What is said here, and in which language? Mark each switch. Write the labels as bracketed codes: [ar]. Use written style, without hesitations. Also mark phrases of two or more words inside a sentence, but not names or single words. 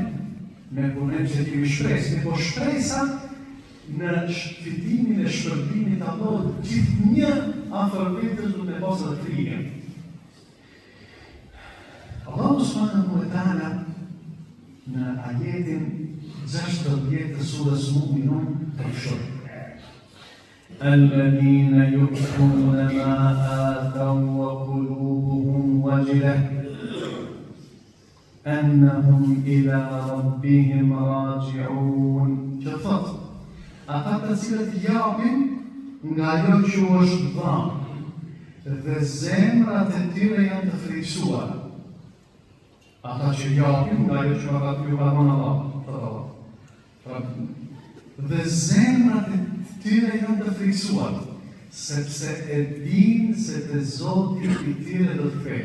[sq] Me punem që kemi shpresë, po shpresa në fitimin e shpërblimit të Allahut gjithnjë afër vetes do të pasë frikën. [ar] الله سبحانه وتعالى [sq] në ajetin 16 të surës Mu'minun të thotë: [ar] الذين يؤتون ما آتوا وقلوبهم وجلة أنهم إلى ربهم راجعون. [sq] Që thotë, ata të cilët japin nga ajo që është dhënë dhe zemrat e tyre janë të frikësuara. Ata që japin nga ajo që ata ju ka dhënë Allah. Dhe zemrat e tyre janë të frikësuara, sepse e dinë se te Zoti I tyre do të kthehen.